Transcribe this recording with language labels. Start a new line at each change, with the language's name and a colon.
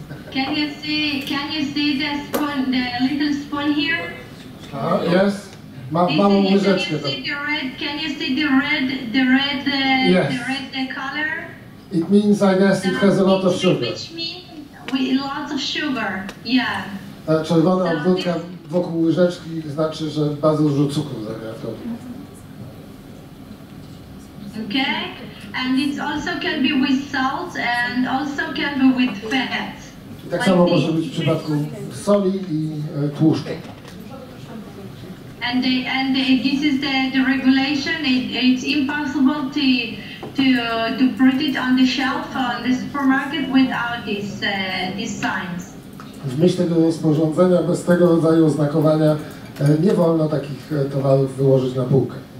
English: Can you see the spoon, the little spoon here? Yes. Can you see the red yes. The red color? It means, I guess, it has a lot of sugar. Which means lots of sugar, yeah.
Polish: Czerwona obwódka wokół łyżeczki znaczy, że bardzo dużo cukru zawiera w środku.
English: Okay, and it also can be with salt and also can be with fat.
Polish: Tak samo może być w przypadku soli i tłuszczu.
English: And this is the regulation. It's impossible to put it on the shelf on the supermarket without these signs.
Polish: W myśl tego rozporządzenia bez tego rodzaju oznakowania nie wolno takich towarów wyłożyć na półkę.